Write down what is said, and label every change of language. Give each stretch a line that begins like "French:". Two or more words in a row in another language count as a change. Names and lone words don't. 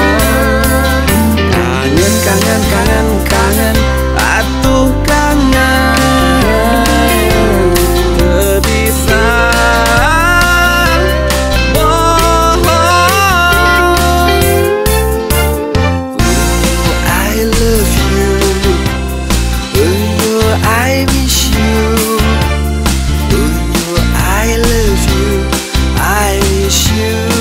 Sundanese: Kangen kangen kangen kangen atuh kangen teu bisa
English: I miss you. Ooh, I love you. I miss you.